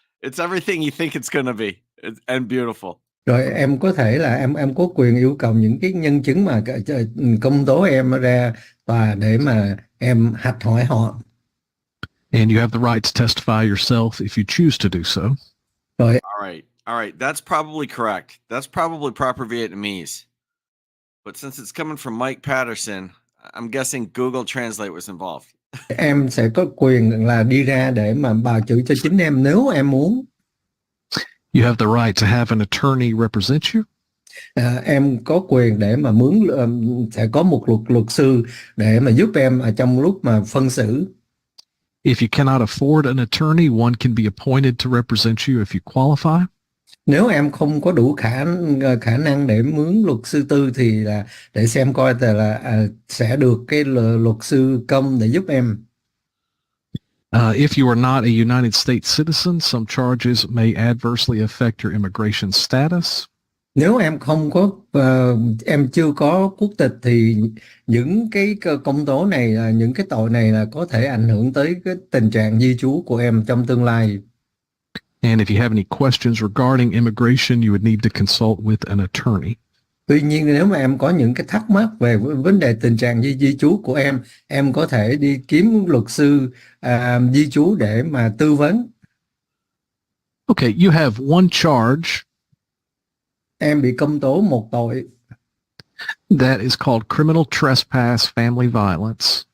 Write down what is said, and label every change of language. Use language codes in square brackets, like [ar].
[en] It's everything you think it's going to be, and beautiful. [vi] Rồi em có thể là em có quyền yêu cầu những cái nhân chứng mà công tố em ra tòa để mà em hạch hỏi họ. [en] And you have the right to testify yourself if you choose to do so. [vi] Rồi [en] All right. That's probably correct. That's probably proper Vietnamese. But since it's coming from Mike Patterson, I'm guessing Google Translate was involved. [vi] em sẽ có quyền là đi ra để mà bào chữa cho chính em nếu em muốn. [en] You have the right to have an attorney represent you. [vi] Em có quyền để mà sẽ có một luật sư để mà giúp em ở trong lúc mà phân xử. [en] If you cannot afford an attorney, one can be appointed to represent you if you qualify. [vi] Nếu em không có đủ khả năng để mướn luật sư tư thì là để xem coi là sẽ được cái luật sư công để giúp em. [en] If you are not a United States citizen, some charges may adversely affect your immigration status. [vi] Nếu em không có em chưa có quốc tịch thì những cái công tố này, những cái tội này là có thể ảnh hưởng tới cái tình trạng di trú của em trong tương lai. [en] And if you have any questions regarding immigration, you would need to consult with an attorney. [vi] Tuy nhiên nếu mà em có những cái thắc mắc về vấn đề tình trạng di trú của em có thể đi kiếm luật sư di trú để mà tư vấn. [en] Okay, you have one charge. [vi] Em bị công tố một tội. [en] That is called criminal trespass family violence.